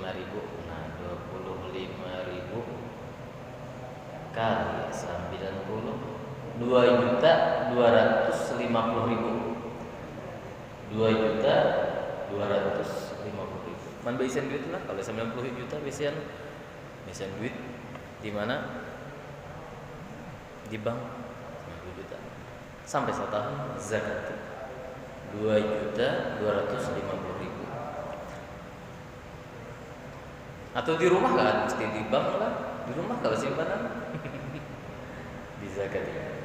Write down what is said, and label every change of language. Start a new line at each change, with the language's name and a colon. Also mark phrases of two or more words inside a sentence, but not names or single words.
Indonesian: Nah 25.000 kali 90, 2.250.000. 2.250.000.
Banjar: Man bisian duit lah kalau 90 juta bisian duit di mana?
Indonesian: Di bank 90 juta. Sampai setahun zakat 2.250.000. Atau di rumah kan mesti di bank lah, di rumah kalau simpanan di zakat ya.